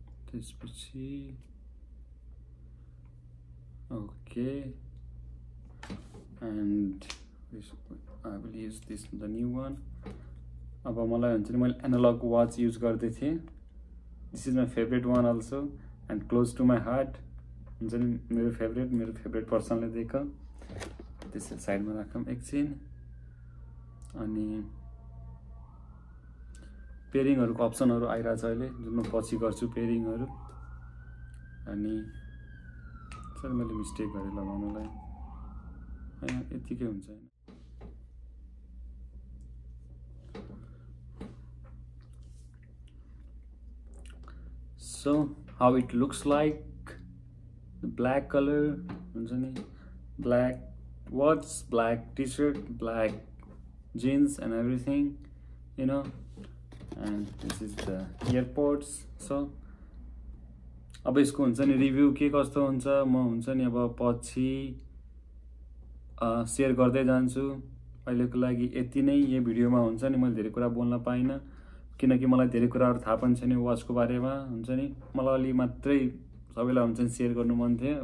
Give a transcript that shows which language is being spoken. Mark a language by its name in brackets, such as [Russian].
[Nepali] त्यसपछि [English] okay, and I will use this, the new one. [Nepali] अब मलाई हुन्छ नि, मैले एनालग वाच युज गर्दै थिएँ। [English] this is my favourite one also and close to my heart, [Nepali] हुन्छ नि मेरो फेभरेट पर्सनले दिएको। त्यसरी साइडमा राखौँ एकछिन। अनि पेयरिङहरूको अप्सनहरू आइरहेछ अहिले, जुन म पछि गर्छु पेयरिङहरू। अनि सर मैले मिस्टेक गरेँ लगाउनलाई, होइन यतिकै हुन्छ होइन। [English] So how it looks like, the black color, [Nepali] हुन्छ नि [English] black watch, black t-shirt, black jeans and everything, you know, and this is the earpods. [Nepali] So अब यसको हुन्छ नि रिभ्यू के कस्तो हुन्छ, म हुन्छ नि अब पछि सेयर गर्दै जान्छु। अहिलेको लागि यति नै, यो भिडियोमा हुन्छ नि मैले धेरै कुरा बोल्न पाइनँ, किनकि मलाई धेरै कुराहरू थाहा पनि छैन वाचको बारेमा, हुन्छ नि मलाई अलि मात्रै सबैलाई हुन्छ नि सेयर गर्नु मन थियो।